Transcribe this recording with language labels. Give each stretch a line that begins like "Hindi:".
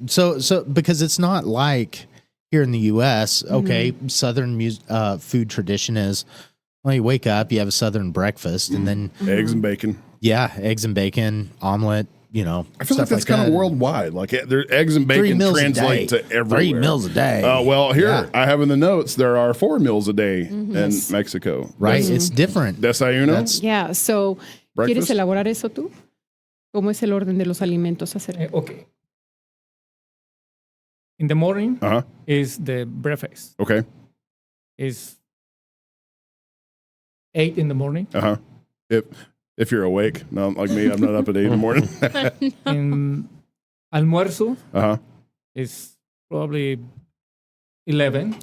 English: So because it's not like here in the U.S., okay, Southern food tradition is, well, you wake up, you have a Southern breakfast, and then... Eggs and bacon. Yeah, eggs and bacon, omelet, I feel like that's kind of worldwide. Like eggs and bacon translate to everywhere. 3 meals a day. Well, here I have in the notes there are 4 meals a day in Mexico. Right, it's different.
Spanish: Desayuno.
English: Yeah. So, breakfast?
Spanish: ¿Quieres elaborar eso tú? ¿Cómo es el orden de los alimentos hacer?
English: Okay. In the morning is the breakfast. Okay. Is 8 in the morning. If you're awake, no, like me, I'm not up at 8 in the morning. In almuerzo is probably 11.